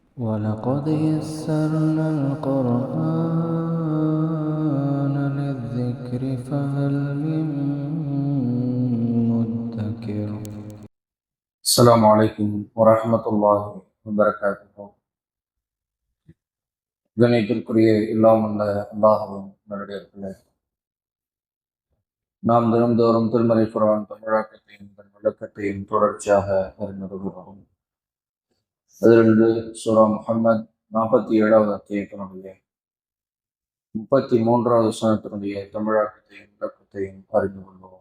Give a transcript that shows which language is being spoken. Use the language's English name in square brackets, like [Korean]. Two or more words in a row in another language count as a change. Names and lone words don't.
[Arabic] وَلَقَدْ يَسَّرْنَا الْقُرْآنَ لِلذِّكْرِ فَهَلْ مِن مُّدَّكِرٍ. السلام عليكم ورحمة الله وبركاته. [Tamil] கணியத்திற்குரிய எல்லாம் அல்ல அல்லாஹ்வின் நல்லடியார்களே, நாம் தினந்தோறும் திருமறை குர்ஆன் தமிழாக்கத்தையும் விளக்கத்தையும் தொடர்ச்சியாக அறிந்து வருகிறோம். அதிலிருந்து சூரா முஹம்மத் 47வது அத்தியாயத்தினுடைய 33வது வசனத்தினுடைய தமிழாக்கத்தையும் விளக்கத்தையும் அறிந்து கொள்வோம்.